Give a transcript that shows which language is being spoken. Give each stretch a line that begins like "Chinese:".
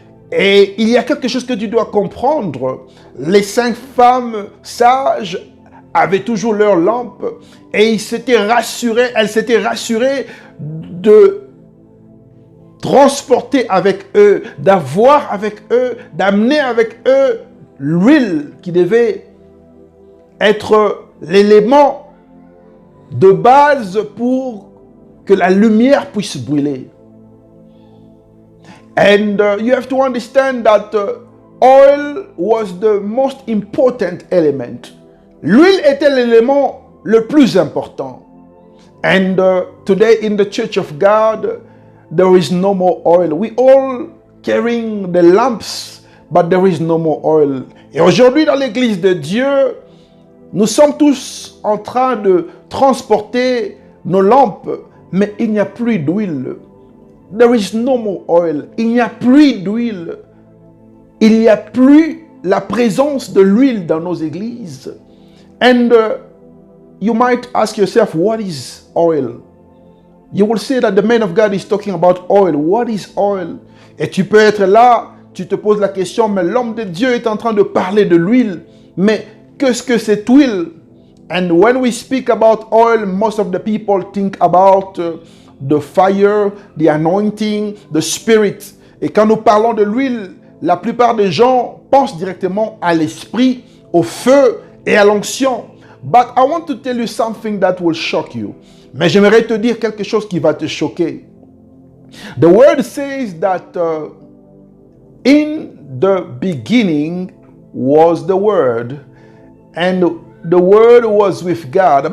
French: Et il y a quelque chose que tu dois comprendre. Les 5 femmes sages avaient toujours leur lampe et elles s'étaient rassurées de transporter avec eux, d'avoir avec eux, d'amener avec eux l'huile qui devait être l'élément de base pour que la lumière puisse brûler.
English: And you have to understand that oil was the most important element.
French: L'huile était l'élément le plus important.
English: And today in the church of God, there is no more oil. We all carrying the lamps, but there is no more oil.
French: Et aujourd'hui, dans l'église de Dieu, nous sommes tous en train de transporter nos lampes, mais il n'y a plus d'huile.
English: There is no more oil.
French: Il n'y a plus d'huile. Il n'y a plus la présence de l'huile dans nos églises.
English: And you might ask yourself, what is oil? You will say that the man of God is talking about oil. What is oil?
French: Et tu peux être là, tu te poses la question, mais l'homme de Dieu est en train de parler de l'huile. Mais qu'est-ce que cette huile?
English: And when we speak about oil, most of the people think about the fire, the anointing, the spirit.
French: Et quand nous parlons de l'huile, la plupart des gens pensent directement à l'esprit, au feu et à l'onction.
English: But I want to tell you something that will shock you.
French: Mais j'aimerais te dire quelque chose qui va te choquer.
English: The word says that In the beginning was the Word, and the Word was with God.